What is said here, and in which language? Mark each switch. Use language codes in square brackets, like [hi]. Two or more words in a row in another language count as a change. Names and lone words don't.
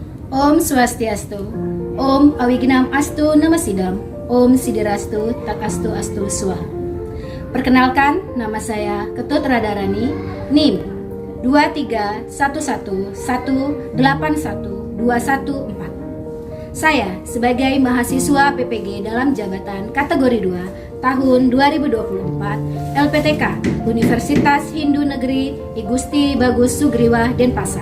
[sa] Om Swastiastu, Om Awignam Astu Namasidam, Om Sidirastu Takastu Astu Swaha. [id] Perkenalkan, nama saya Ketut Radharani, NIM 23111811214. Saya sebagai mahasiswa PPG dalam jabatan kategori 2 tahun 2024 LPTK Universitas Hindu Negeri I Gusti Bagus Sugriwa Denpasar.